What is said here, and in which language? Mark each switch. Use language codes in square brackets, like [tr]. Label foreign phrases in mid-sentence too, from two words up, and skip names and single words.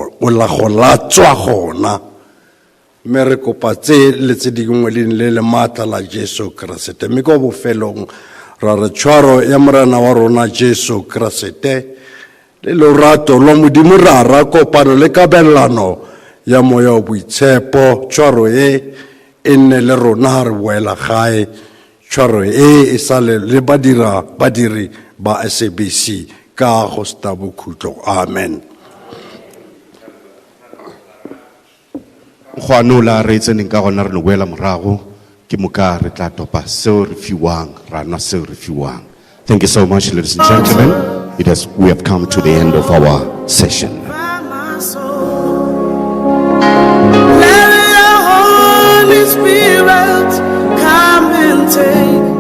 [tn] gona mme re kopa tse le tse dingwe le maatla la Jesu Kriste mme ko bofelong ra re tshwaro ya morena wa rona Jesu Kriste le lorato lo modimo ra ra kopano le kabelano ya moya wa boitshepo tshwaro e nne le rona re boela gae tshwaro e sale le badiri ba SABC ka go sta bokhutlo amen go anola re tseneng ka gona re no boela morago ke moka re tla topa seo re fiwang ra nwa seo re fiwang. [en] Thank you so much, ladies and gentlemen. We have come to the end of our session. Let your Holy Spirit come and take